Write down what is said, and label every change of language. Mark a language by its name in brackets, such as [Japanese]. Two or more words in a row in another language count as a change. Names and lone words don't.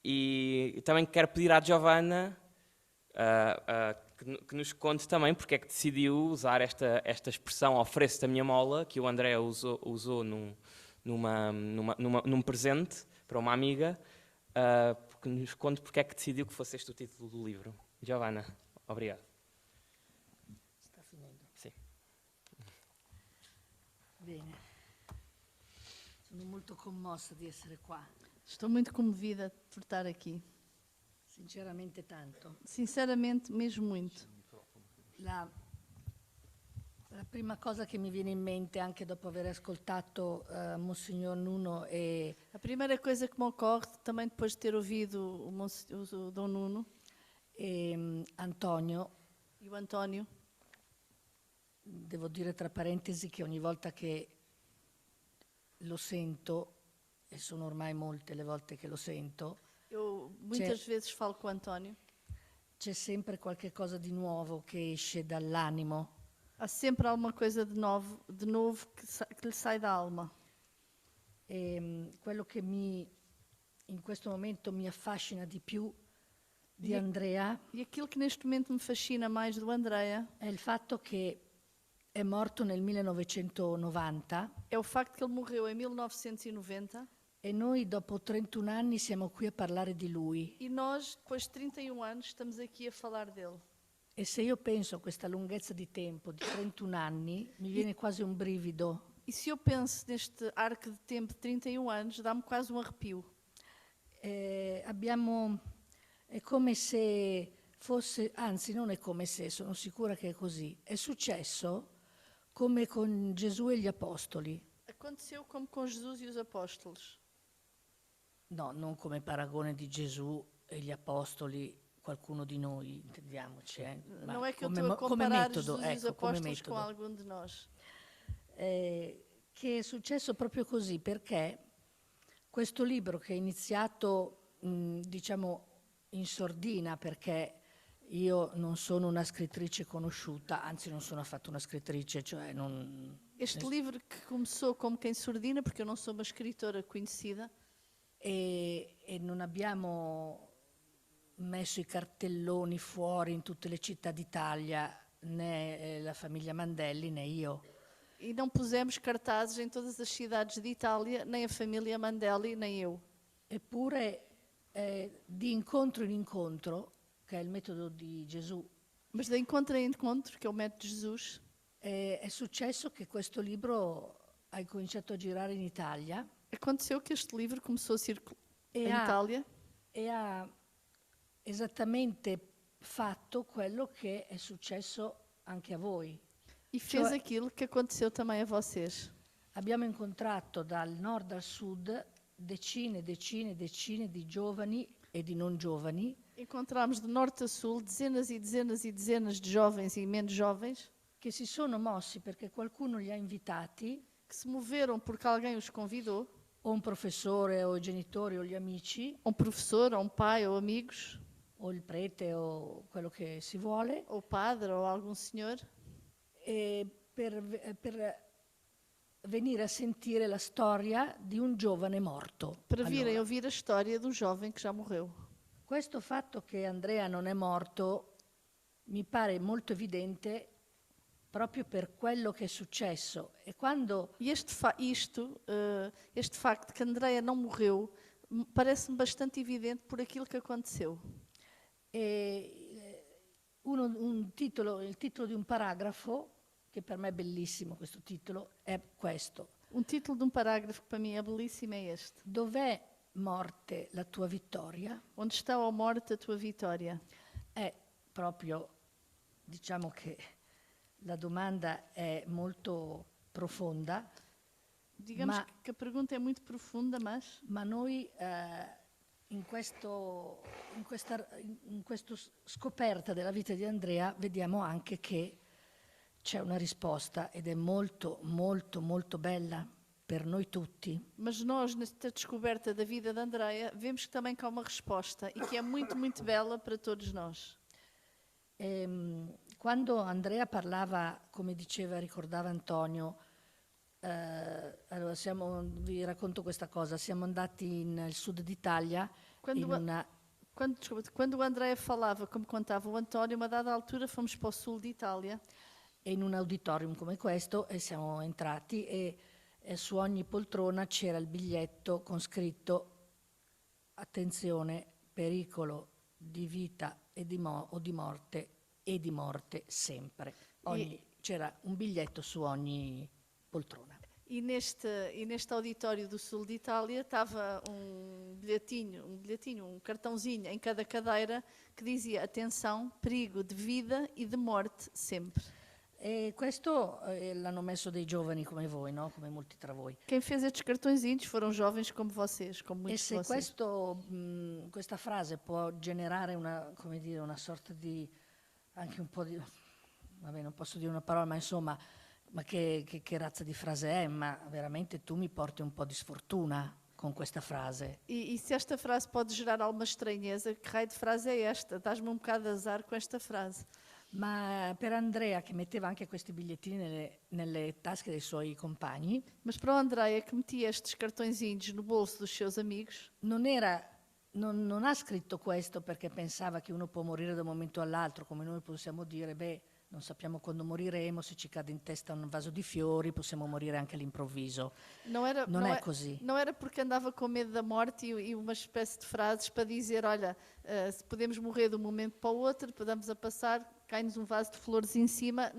[Portuguese] E também quero pedir à Giovanna que nos conte também porque é que decidiu usar esta expressão ofereço-te a minha mola, que o André usou num presente para uma amiga, que nos conte porque é que decidiu que fosse este o título do livro. Giovanna, obrigado. [Italian] Sta finendo. Sì. Bene. Sono molto commossa di essere qua, [Portuguese] Estou muito comovida por estar aqui. [Italian] sinceramente tanto. [Portuguese] Sinceramente, mesmo muito. [Italian] La prima cosa che mi viene in mente, anche dopo aver ascoltato Monsignor Nuno e [Portuguese] A primeira coisa que me ocorre, também depois de ter ouvido o Dom Nuno [Italian] Antonio, [Portuguese] e o António, [Italian] devo dire tra parentesi che ogni volta che lo sento, e sono ormai molte le volte che lo sento, [Portuguese] eu muitas vezes falo com o António, [Italian] c'è sempre qualche cosa di nuovo che esce dall'animo. [Portuguese] há sempre alguma coisa de novo que lhe sai da alma. [Italian] Quello che in questo momento mi affascina di più di [Portuguese] E- [Italian] Andrea [Portuguese] E aquilo que neste momento me fascina mais do Andrea [Italian] è il fatto che è morto nel 1990 [Portuguese] é o facto que ele morreu em 1990 [Italian] e noi dopo 31 anni siamo qui a parlare di lui. [Portuguese] e nós, depois de 31 anos, estamos aqui a falar dele. [Italian] E se io penso a questa lunghezza di tempo, di 31 anni, mi viene quasi un brivido. [Portuguese] E se eu penso neste arco de tempo de 31 anos, dá-me quase um arrepio. [Italian] È come se fosse, anzi non è come se, sono sicura che è così, è successo come con Gesù e gli Apostoli. [Portuguese] Aconteceu como com Jesus e os apóstolos. [Italian] No, non come paragone di Gesù e gli Apostoli, qualcuno di noi, intendiamoci. Ma [Portuguese] Não é que eu [Italian] come, [Portuguese] estou a [Italian] come [Portuguese] comparar [Italian] metodo, [Portuguese] Jesus e os [Italian] ecco, come [Portuguese] apóstolos com [Italian] metodo. [Portuguese] algum de nós. [Italian] Che è successo proprio così, perché questo libro che è iniziato, diciamo, in sordina, perché io non sono una scrittrice conosciuta, anzi non sono affatto una scrittrice, cioè non... [Portuguese] Este livro que começou como quem surdina, porque eu não sou uma escritora conhecida, [Italian] E non abbiamo messo i cartelloni fuori in tutte le città d'Italia, né la famiglia Mandelli né io. [Portuguese] e não pusemos cartazes em todas as cidades de Itália, nem a família Mandelli, nem eu. [Italian] Eppure di incontro in incontro, che è il metodo di Gesù, [Portuguese] Mas de encontro em encontro, que é o método de Jesus, [Italian] è successo che questo libro ha incominciato a girare in Italia [Portuguese] aconteceu que este livro começou a circular [Italian] e [Portuguese] em Itália [Italian] ha esattamente fatto quello che è successo anche a voi. [Portuguese] e fez [Italian] Cioè- [Portuguese] aquilo que aconteceu também a vocês. [Italian] Abbiamo incontrato dal nord al sud decine di giovani e di non giovani [Portuguese] Encontramos de norte a sul dezenas e dezenas e dezenas de jovens e menos jovens [Italian] che si sono mossi perché qualcuno li ha invitati, [Portuguese] que se moveram porque alguém os convidou, [Italian] o un professore o i genitori o gli amici [Portuguese] ou um professor, ou um pai, ou amigos, [Italian] o il prete o quello che si vuole, [Portuguese] ou padre, ou algum senhor, [Italian] per venire a sentire la storia di un giovane morto. [Portuguese] para virem [Italian] Allora, [Portuguese] ouvir a história de um jovem que já morreu. [Italian] questo fatto che Andrea non è morto mi pare molto evidente proprio per quello che è successo. E quando [Portuguese] E este facto que Andreia não morreu parece-me bastante evidente por aquilo que aconteceu. [Italian] il titolo di un paragrafo, che per me è bellissimo questo titolo, è questo. [Portuguese] Um título de um parágrafo que para mim é belíssimo é este. [Italian] Dov'è morte la tua vittoria? [Portuguese] Onde está, ó morte, a tua vitória? [Italian] È proprio, diciamo che la domanda è molto profonda, [Portuguese] Digamos [Italian] Ma- [Portuguese] que a pergunta é muito profunda, mas [Italian] ma noi in questa scoperta della vita di Andrea vediamo anche che c'è una risposta ed è molto, molto, molto bella per noi tutti. [Portuguese] nós, nesta descoberta da vida de Andreia, vemos que também que há uma resposta e que é muito, muito bela para todos nós. [Italian] Quando Andrea parlava, come diceva, ricordava Antonio, allora vi racconto questa cosa, siamo andati nel sud d'Italia [Portuguese] Quando, [Italian] in [Portuguese] a- [Italian] una [Portuguese] quando o Andrea falava, come contava o António, a uma dada altura fomos para o sul d'Itália [Italian] e in un auditorium come questo e siamo entrati e su ogni poltrona c'era il biglietto con scritto attenzione, pericolo di vita e o di morte e di morte sempre. C'era un biglietto su ogni poltrona. [Portuguese] e neste auditório do sul de Itália estava um bilhetinho, um cartãozinho em cada cadeira que dizia atenção, perigo de vida e de morte sempre. [Italian] E questo l'hanno messo dei giovani come voi, no? Come molti tra voi. [Portuguese] Quem fez estes cartõezinhos foram jovens como vocês, como [Italian] E [Portuguese] muitos de [Italian] se [Portuguese] vocês. [Italian] questa frase può generare una, come dire, una sorta di, anche un po' di, vabbè non posso dire una parola, ma insomma, ma che razza di frase è? Ma veramente tu mi porti un po' di sfortuna con questa frase. [Portuguese] E se esta frase pode gerar alguma estranheza, que raio de frase é esta? Dás-me um bocado de azar com esta frase. [Italian] Ma per Andrea, che metteva anche questi bigliettini nelle tasche dei suoi compagni, [Portuguese] Mas para o Andrea, que metia estes cartõezinhos no bolso dos seus amigos, [Italian] non ha scritto questo perché pensava che uno può morire da un momento all'altro, come noi possiamo dire, beh, non sappiamo quando moriremo, se ci cade in testa un vaso di fiori, possiamo morire anche all'improvviso. [Portuguese] não era, [Italian] Non è così. [Portuguese] não era porque andava com medo da morte e uma espécie de frases para dizer, olha, se podemos morrer de um momento para o outro, podemos a passar, cai-nos um vaso de flores em cima.